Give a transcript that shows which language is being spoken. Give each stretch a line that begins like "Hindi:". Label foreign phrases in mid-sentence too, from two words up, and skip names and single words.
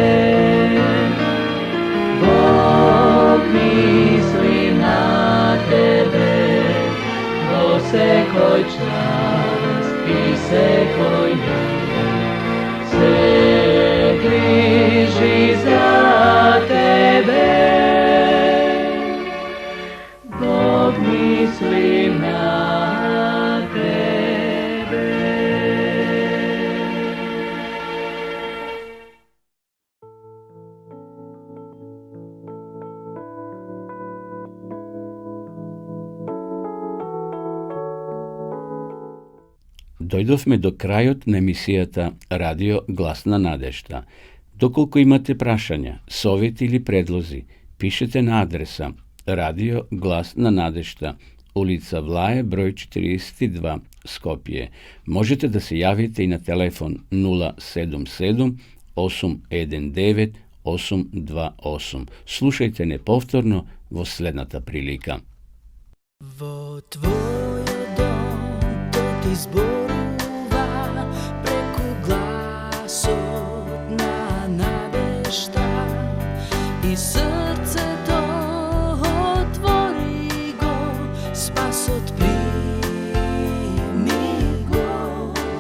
Macedonian: Bog misli na tebe, vo sekoj čas i sekoj dni. Se bliži za tebe, Bog misli na tebe. Дојдовме до крајот на емисијата Радио Глас на надежда. Доколку имате прашања, совети или предлози, пишете на адреса Radio Glas na nadešta, ulica Vlaje, broj 42, Skopje. Možete da se javite i na telefon 077 819 828. Slušajte nepovtorno vo следната прилика. Во твојот дом тој ти зборува преку гласот на надежда и срцето отвори го, спасот прими го.